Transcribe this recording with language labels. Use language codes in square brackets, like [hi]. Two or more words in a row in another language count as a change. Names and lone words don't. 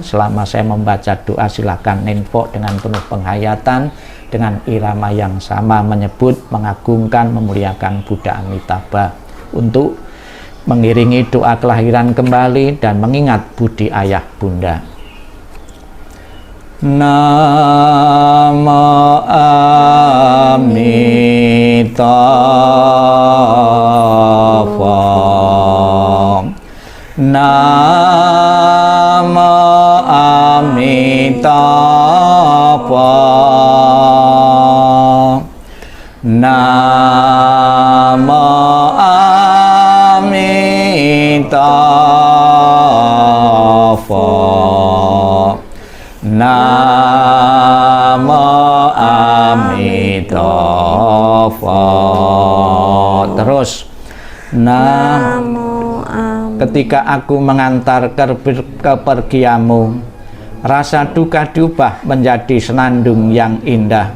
[id] Selama saya membaca doa, silakan Nenpo dengan penuh penghayatan dengan irama yang sama menyebut, mengagungkan, memuliakan Buddha Amitabha untuk mengiringi doa kelahiran kembali dan mengingat budi ayah bunda. Namo Amitabha. Namo Amitabha. Namo Amitabha. Namo Amitabha. Terus ketika aku mengantar kepergianmu, rasa duka diubah menjadi senandung yang indah.